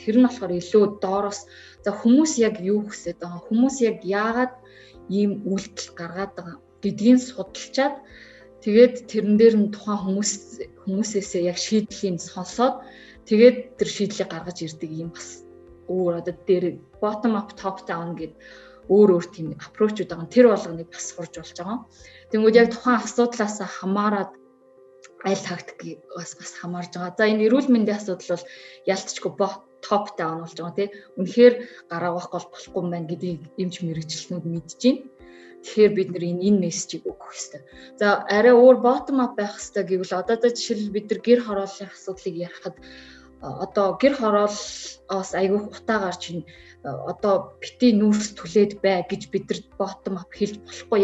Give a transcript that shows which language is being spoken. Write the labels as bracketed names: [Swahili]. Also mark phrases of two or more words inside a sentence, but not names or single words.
[Mongolian] Тэр нь болохоор илүү доороос за хүмүүс яг юу хүсэж байгаа, хүмүүс яг яагаад ийм үйлдэл гаргаад байгаа гэдгийг судалчаад тэгээд тэрэн дээр нь тухайн хүмүүсээсээ яг шийдлийг сонсоод тэгээд тэр шийдлийг гаргаж ирдэг юм бас өөр одоо дээр [English] bottom up top down [Mongolian] гэдэг өөр тийм approach-ууд байгаа. Тэр болгоныг бас сурж болж байгаа. Тэнгүүд яг тухайн асуудлаас хамаарат аль тактик бас хамаарж байгаа. За энэ эрүүл мэндийн асуудал бол ялцчгүй [English] top down [Mongolian] болж байгаа тийм. Үнэхээр гараа авах болохгүй юм байна гэдгийг эмч мэрэгчлэнүүд мэдж байна. Тэгэхээр бид нэр энэ мессежийг өгөх хэрэгтэй. За арай өөр [English] bottom up [Mongolian] байх хэрэгтэй гэвэл одоо жишээлбэл бид нар гэр хорооллын асуудлыг ярихад одоо гэр хороолоос айгүй утаагаар чинь одоо бити нүүрс түлээд бай гэж бид нар [English] bottom up [Mongolian] хэлж болохгүй.